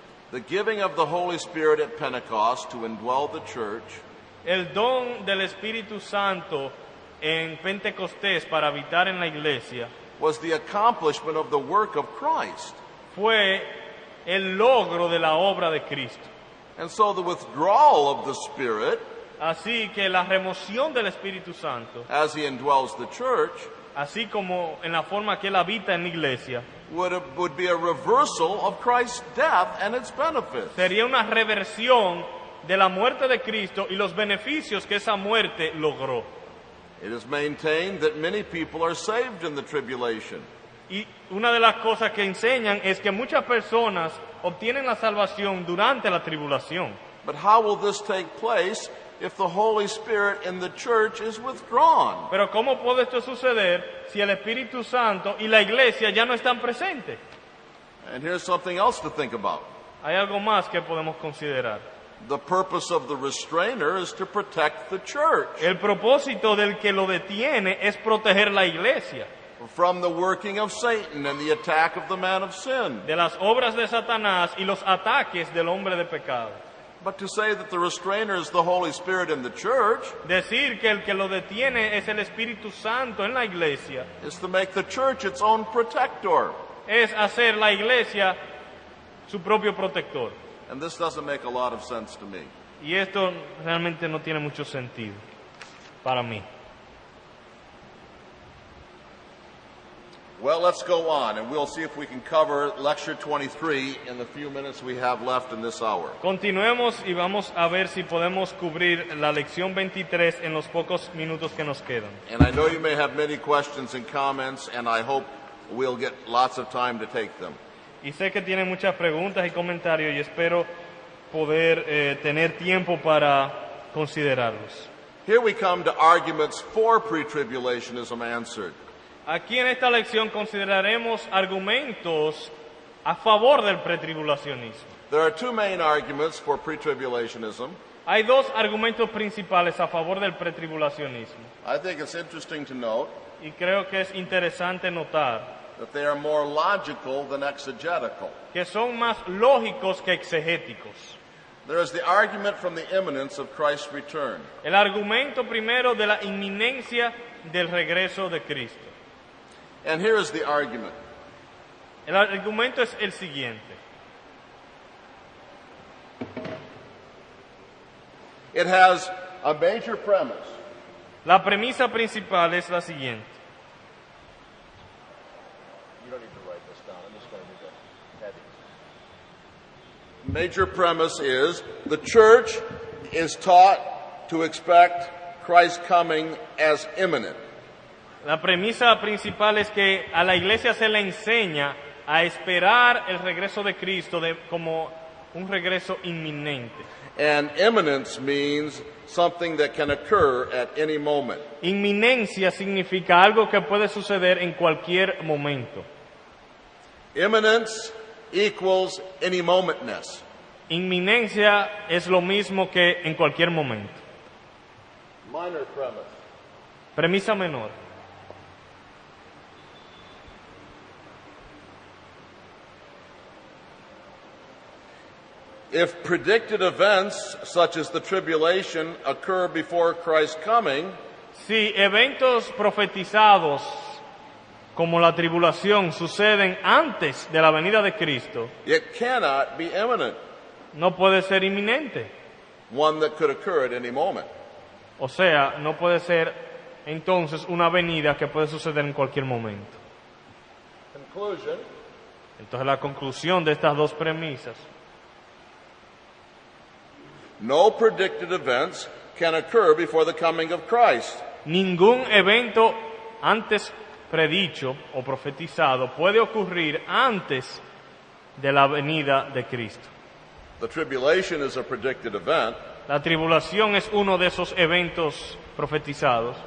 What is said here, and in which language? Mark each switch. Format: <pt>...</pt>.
<en>The giving of the Holy Spirit at Pentecost to indwell the church</en> <es>El don del Espíritu Santo en Pentecostés para habitar en la iglesia</es> <en>was the accomplishment of the work of Christ.</en> <es>fue el logro de la obra de Cristo.</es> <en>And so the withdrawal of the Spirit</en> <es>Así que la remoción del Espíritu Santo,</es> <en>as he indwells the church</en> <es>así como en la forma que él habita en la iglesia,</es> <en>would be a reversal of Christ's death and its benefits.</en> <es>sería una reversión de la muerte de Cristo y los beneficios que esa muerte logró.</es> <en>It is maintained that many people are saved in the tribulation.</en> <es>Y una de las cosas que enseñan es que muchas personas obtienen la salvación durante la tribulación.</es> <en>But how will this take place if the Holy Spirit in the church is withdrawn?</en> <es>Pero ¿cómo puede esto suceder si el Espíritu Santo y la iglesia ya no están presentes?</es> <en>And here's something else to think about.</en> <es>Hay algo más que podemos considerar.</es> <en>The purpose of the restrainer is to protect the church</en> <es>El propósito del que lo detiene es proteger la iglesia</es> <en>from the working of Satan and the attack of the man of sin.</en> <es>de las obras de Satanás y los ataques del hombre de pecado.</es> <en>But to say that the restrainer is the Holy Spirit in the church</en> <es>Decir que el que lo detiene es el Espíritu Santo en la iglesia</es> <en>is to make the church its own protector.</en> <es>es hacer la iglesia su propio protector.</es> <en>And this doesn't make a lot of sense to me.</en> <es>Y esto realmente no tiene mucho sentido para mí.</es> <en>Well, let's go on, and we'll see if we can cover Lecture 23 in the few minutes we have left in this hour.</en> <es>Continuemos y vamos a ver si podemos cubrir la lección 23 en los pocos minutos que nos quedan.</es> <en>And I know you may have many questions and comments, and I hope we'll get lots of time to take them.</en> <es>Y sé que tienen muchas preguntas y comentarios y espero poder tener tiempo para considerarlos.</es> <en>Here we come to arguments for pre-tribulationism answered.</en> <es>Aquí en esta lección consideraremos argumentos a favor del pretribulacionismo.</es> <en>There are two main arguments for pre-tribulationism.</en> <es>Hay dos argumentos principales a favor del pretribulacionismo.</es> <en>I think it's interesting to note</en> <es>Y creo que es interesante notar</es> <en>that they are more logical than exegetical.</en> <es>que son más lógicos que exegéticos.</es> <en>There is the argument from the imminence of Christ's return.</en> <es>El argumento primero de la inminencia del regreso de Cristo.</es> <en>And here is the argument.</en> <es>El argumento es el siguiente.</es> <en>It has a major premise.</en> <es>La premisa principal es la siguiente.</es> <en>You don't need to write this down. I'm just going to do the headings. Major premise is the church is taught to expect Christ's coming as imminent.</en> <es>La premisa principal es que a la iglesia se le enseña a esperar el regreso de Cristo como un regreso inminente.</es> <en>And imminence means something that can occur at any moment.</en> <es>Inminencia significa algo que puede suceder en cualquier momento.</es> <en>Imminence equals any momentness.</en> <es>Inminencia es lo mismo que en cualquier momento.</es> <en>Minor premise.</en> <es>Premisa menor.</es> <en>If predicted events such as the tribulation occur before Christ's coming,</en> <es>Si eventos profetizados como la tribulación suceden antes de la venida de Cristo,</es> <en>it cannot be imminent,</en> <es>no puede ser inminente.</es> <en>one that could occur at any moment.</en> <es>O sea, no puede ser entonces una venida que puede suceder en cualquier momento.</es> <en>Conclusion,</en> <es>Entonces la conclusión de estas dos premisas:</es> <en>no predicted events can occur before the coming of Christ.</en> <es>ningún evento antes predicho o profetizado puede ocurrir antes de la venida de Cristo.</es> <en>The tribulation is a predicted event,</en> <es>La tribulación es uno de esos eventos profetizados,</es>